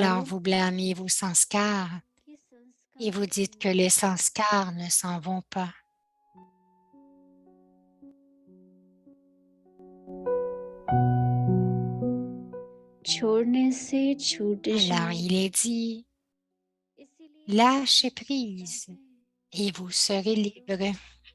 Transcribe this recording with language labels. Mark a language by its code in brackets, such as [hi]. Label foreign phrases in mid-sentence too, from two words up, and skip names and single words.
[fr] Alors vous blâmez vos sanskars [hi] की संस्कार [fr] et vous dites que les sanskars ne s'en vont pas. [hi] छोड़ने से छूट [fr] Alors [hi] जाए [fr] il est dit, [hi] इसीलिए [fr] lâchez prise et vous serez libre.